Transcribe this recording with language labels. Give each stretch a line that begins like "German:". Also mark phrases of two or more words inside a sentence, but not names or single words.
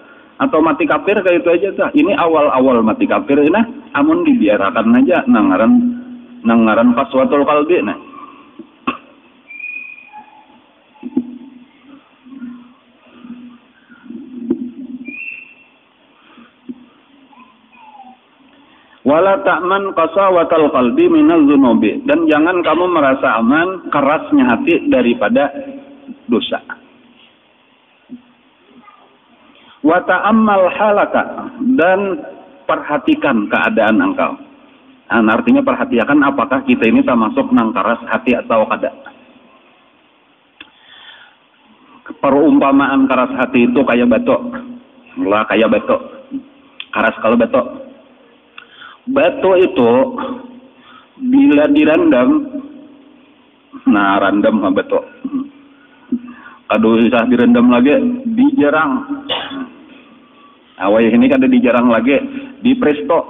Banjar: Atau mati kafir kayak itu aja dah. Ini awal-awal mati kafir ini, amun dibiarkan aja nangaran
Arabic: قسوة القلب
Banjar: nah.
Arabic: ولا تأمن قساوة القلب من الذنوب,
Indonesian: dan jangan kamu merasa aman kerasnya hati daripada dosa.
Arabic: وتأمل حالك,
Indonesian: dan perhatikan keadaan engkau.
Banjar: Nah, artinya perhatikan apakah kita ini termasuk nang keras hati atau kada.
Indonesian: Perumpamaan keras hati itu kayak batok. Lah kayak batok. Keras kalau batok.
Banjar: Batu itu bila direndam, nah randam batu.
Indonesian: Kalau bisa direndam lagi, dijarang. Awal ini kan ada dijarang lagi, di presto.